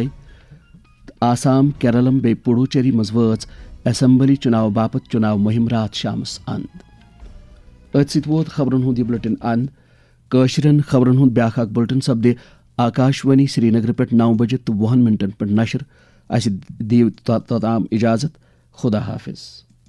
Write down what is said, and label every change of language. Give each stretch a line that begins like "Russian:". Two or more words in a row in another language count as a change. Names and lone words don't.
Kashmiri: آسام، کیرلم بی پڈوچیری مز وٲژ اسمبلی چناو باپت چناو مہم رات شامس اند. ات ست ووت خبرن ہند یہ بلٹن اند. کٲشرین خبرن ہند بیاکھ اکھ بلٹن سپدِ آکاشوانی سری نگر پہ 9:20 پہ نشر. اس دیو توتام اجازت. خدا حافظ.